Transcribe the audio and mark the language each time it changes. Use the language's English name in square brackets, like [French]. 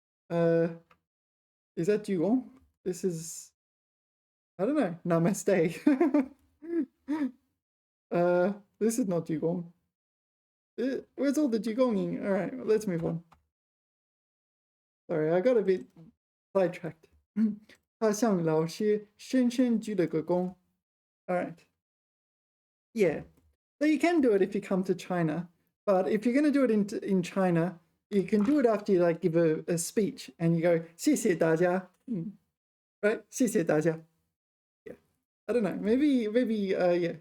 [English] Is that Dugong? This is, I don't know, namaste. This is not Dugong. Where's all the Dugonging? All right, let's move on. Sorry, I got a bit sidetracked. [Chinese] 他向老师深深鞠了个躬. [English] All right. Yeah. So you can do it if you come to China, but if you're going to do it in China, you can do it after you like give a speech and you go [Chinese] 谢谢大家, [English] right? [Chinese] 谢谢大家. [English] Yeah. I don't know. Maybe yeah.